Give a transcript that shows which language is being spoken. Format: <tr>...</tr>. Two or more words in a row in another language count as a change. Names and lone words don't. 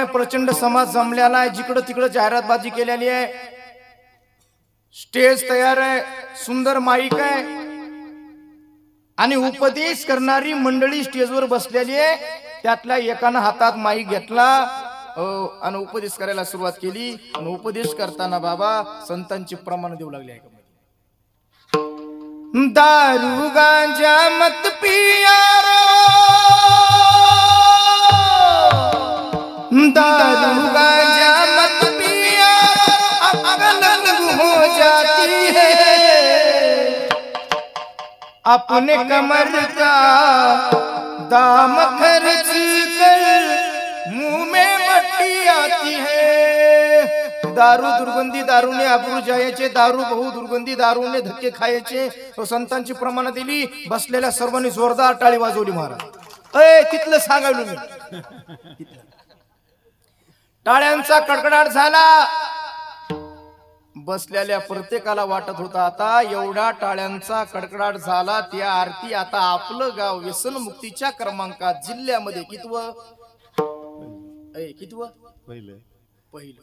<mr>प्रचंड समाज जमलेला आहे, जिकडं तिकडं जाहिरातबाजी केलेली आहे, स्टेज तयार आहे, सुंदर माईक आहे आणि उपदेश करणारी मंडळी स्टेजवर बसलेली आहे. त्यातल्या एकानं हातात माईक घेतला आणि उपदेश करायला सुरुवात केली. आणि उपदेश करताना बाबा संतांचे प्रमाण देऊ लागले आहे.</mr> <hi>दारू गांजा मत पिया रो, दारू गांजा मत पिया रो, अगल हो जाती है, अपने कमर का दाम खर्च कर मुंह में मट्टी आती है.</hi> <mr>दारू दुर्गंधी दारूने आबरू जायचे, दारू बहु दुर्गंधी दारूने धक्के खायचे. तो संतांची प्रमाण दिली. बसलेल्या सर्वांनी जोरदार टाळी वाजवली. महाराज तिथलं सांगायलो मी. टाळ्यांचा कडकडाट झाला. बसलेल्या प्रत्येकाला वाटत होता आता एवढा टाळ्यांचा कडकडाट झाला, त्या आरती आता आपलं गाव व्यसनमुक्तीच्या क्रमांकात जिल्ह्यामध्ये कितवं पहिलं.</mr>